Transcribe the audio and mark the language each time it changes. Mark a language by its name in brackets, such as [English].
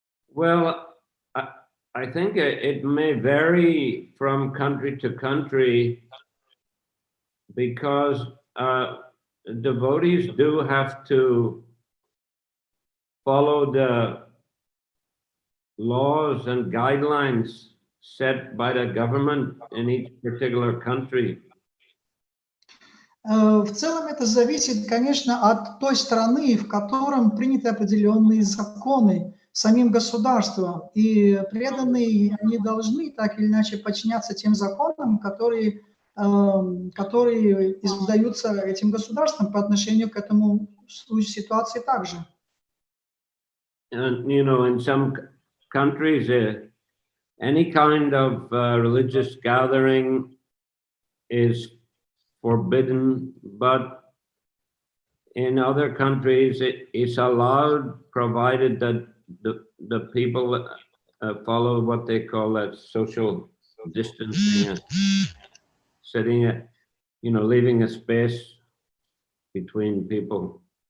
[English] Well, I think it may vary from country to country because devotees do have to follow the laws and guidelines set by the government in each particular country. [Russian] В целом это зависит, конечно, от той страны, в котором приняты определенные законы самим государством. И преданные, они должны так или иначе подчиняться тем законам, которые издаются этим государством по отношению к этому ситуации также. [English] And, in some countries, any kind of religious gathering is forbidden, but in other countries it is allowed, provided that the people follow what they call that social distancing, sitting at, leaving a space between people.